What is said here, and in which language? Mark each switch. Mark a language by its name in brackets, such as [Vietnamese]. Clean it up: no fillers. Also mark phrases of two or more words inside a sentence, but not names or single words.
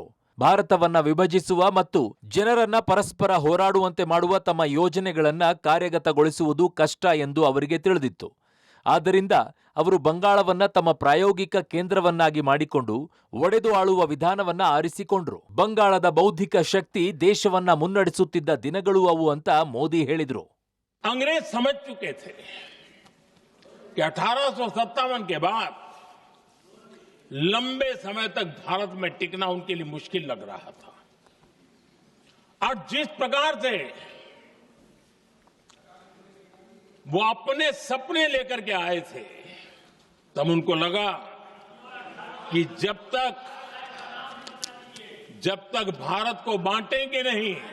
[Kannada] ಭಾರತವನ್ನ ವಿಭಜಿಸುವ ಮತ್ತು ಜನರನ್ನ ಪರಸ್ಪರ ಹೋರಾಡುವಂತೆ ಮಾಡುವ ತಮ್ಮ ಯೋಜನೆಗಳನ್ನ ಕಾರ್ಯಗತಗೊಳಿಸುವುದು ಕಷ್ಟ ಎಂದು ಅವರಿಗೆ ತಿಳಿದಿತ್ತು. ಆದ್ದರಿಂದ ಅವರು ಬಂಗಾಳವನ್ನ ತಮ್ಮ ಪ್ರಾಯೋಗಿಕ ಕೇಂದ್ರವನ್ನಾಗಿ ಮಾಡಿಕೊಂಡು ಒಡೆದು ಆಳುವ ವಿಧಾನವನ್ನ ಆರಿಸಿಕೊಂಡ್ರು. ಬಂಗಾಳದ ಬೌದ್ಧಿಕ ಶಕ್ತಿ ದೇಶವನ್ನ ಮುನ್ನಡೆಸುತ್ತಿದ್ದ ದಿನಗಳು ಅವು ಅಂತ ಮೋದಿ ಹೇಳಿದ್ರು. [Hindi] अंग्रेज समझ चुके थे कि 1857 के बाद लंबे समय तक भारत में टिकना उनके लिए मुश्किल लग रहा था। और जिस प्रकार से वो अपने सपने लेकर के आए थे, तब उनको लगा कि जब तक भारत को बांटेंगे नहीं,